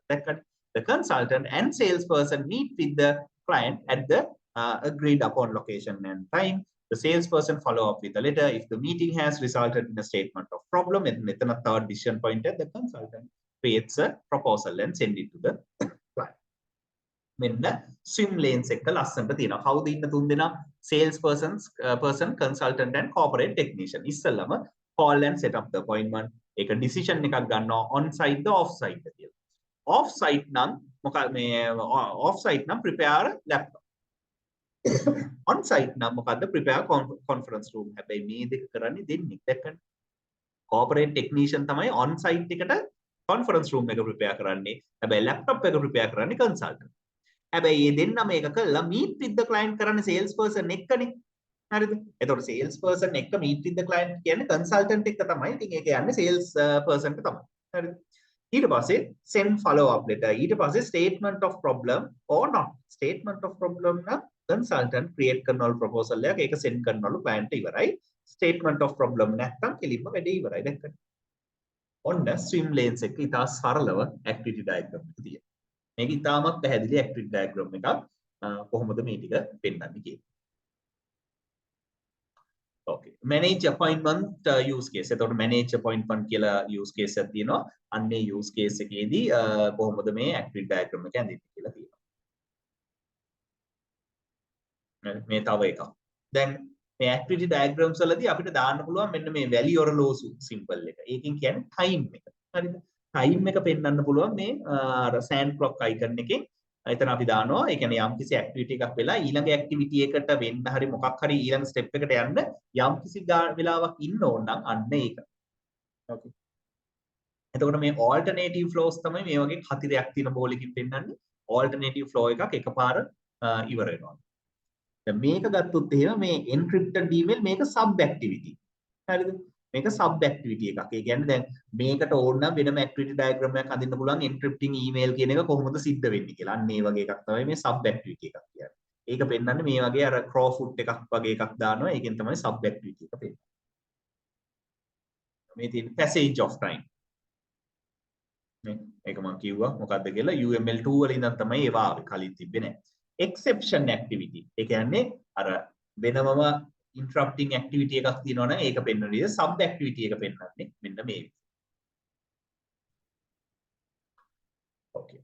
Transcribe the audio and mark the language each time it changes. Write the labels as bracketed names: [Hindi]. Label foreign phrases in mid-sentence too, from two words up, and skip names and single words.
[English] The consultant and salesperson meet with the client at the agreed upon location and time. The salesperson follow up with a letter. If the meeting has resulted in a statement of problem, and a third decision point, the consultant creates a proposal and send it to the client. [Sinhala] මෙන්න [English] swim lanes [Sinhala] එක ලස්සනට තියෙනවා. කවුද ඉන්න තුන් දෙනා? [English] salesperson, consultant and corporate technician. ඉස්සෙල්ලම call and set up the appointment. [Sinhala] ඒක decision එකක් ගන්නවා [English] on site [Sinhala] ද [English] off site [Sinhala] ද කියලා. [English] off site [Sinhala] නම් මොකද මේ [English] off site නම් prepare laptop. on site [Sinhala] නම් මොකද්ද? [English] prepare conference room. [Sinhala] හැබැයි මේ දෙක කරන්නේ දෙන්නේ. දැක්කනේ. [English] corporate technician [Sinhala] තමයි [English] on site [Sinhala] එකට [English] conference room [Sinhala] එක prepare කරන්නේ. හැබැයි laptop එක prepare කරන්නේ consultant. හැබැයි මේ දෙන්න මේක කළා [English] meet with the client [Sinhala] කරන්නේ [English] sales person [Sinhala] එක්කනේ. හරිද? එතකොට [English] sales person [Sinhala] එක්ක [English] meet with the client [Sinhala] කියන්නේ consultant එක්ක තමයි. ඉතින් ඒක යන්නේ [English] sales person [Sinhala] ට තමයි. හරිද? ඊට පස්සේ [English] send follow up letter. [Sinhala] ඊට පස්සේ [English] statement of problem or not. Statement of problem නම් consultant create කරනවලු proposal එකක්. [Sinhala] ඒක send කරනවලු client ට ඉවරයි. [English] Statement of problem [Sinhala] නැත්නම් කෙලින්ම වැඩේ ඉවරයි. දැක්කද? ඔන්න [English] swim lanes [Sinhala] එක ඉතා සරලව [English] activity diagram [Sinhala] එක තියෙනවා. මේක ඉතාමත් පැහැදිලි [English] activity diagram [Sinhala] එකක්. කොහොමද මේ ටික පෙන්වන්නේ කියලා. [English] Okay. Manage appointment use case. [Sinhala] එතකොට [English] manage appointment [Sinhala] කියලා [English] use case [Sinhala] එකක් තියෙනවා. අන්නේ [English] use case [Sinhala] එකේදී කොහොමද මේ [English] activity diagram [Sinhala] එක ඇඳෙන්නේ කියලා තියෙනවා. මේ තව එකක්. දැන් මේ [English] activity diagrams [Sinhala] වලදී අපිට දාන්න පුළුවන් මෙන්න මේ [English] value or loss symbol [Sinhala] එක. ඒකෙන් කියන්නේ time එක. හරිද? time එක පෙන්වන්න පුළුවන් මේ අර [English] sand clock icon [Sinhala] එකෙන්. එතන අපි දානවා ඒ කියන්නේ යම්කිසි activity එකක් වෙලා ඊළඟ activity එකට වෙන්න හරි මොකක් හරි ඊළඟ step එකට යන්න යම්කිසි වෙලාවක් ඉන්න ඕන නම් අන්න ඒක. okay. එතකොට මේ [English] alternative flows [Sinhala] තමයි මේ වගේ හතිරයක් තියෙන බෝලකින් පෙන්වන්නේ. [English] alternative flow [Sinhala] එකක් එකපාර ඉවර වෙනවා. දැන් මේක ගත්තොත් එහෙම මේ [English] encrypted email [Sinhala] මේක [English] sub activity. [Sinhala] හරිද? මේක [English] sub activity [Sinhala] එකක්. ඒ කියන්නේ දැන් මේකට ඕන නම් වෙනම [English] activity diagram [Sinhala] එකක් හදින්න පුළුවන් [English] encrypting email [Sinhala] කියන එක කොහොමද සිද්ධ වෙන්නේ කියලා. අන්න ඒ වගේ එකක් තමයි මේ [English] sub activity [Sinhala] එකක් කියන්නේ. ඒක පෙන්වන්නේ මේ වගේ අර crowfoot එකක් වගේ එකක් දානවා. ඒකෙන් තමයි [English] sub activity [Sinhala] එක පෙන්වන්නේ. මේ තියෙන [English] passage of time. [Sinhala] ඒක මම කිව්වා මොකද්ද කියලා UML2 වල ඉඳන් තමයි ඒවා ආවේ. කලින් තිබ්බේ නැහැ. [English] exception activity. [Sinhala] ඒ කියන්නේ අර වෙනමම [English] interrupting activity [Sinhala] එකක් තියෙනවා නම් ඒක පෙන්වන විදිහ [English] sub activity [Sinhala] එක පෙන්වන්නේ මෙන්න මේ. [English] Okay.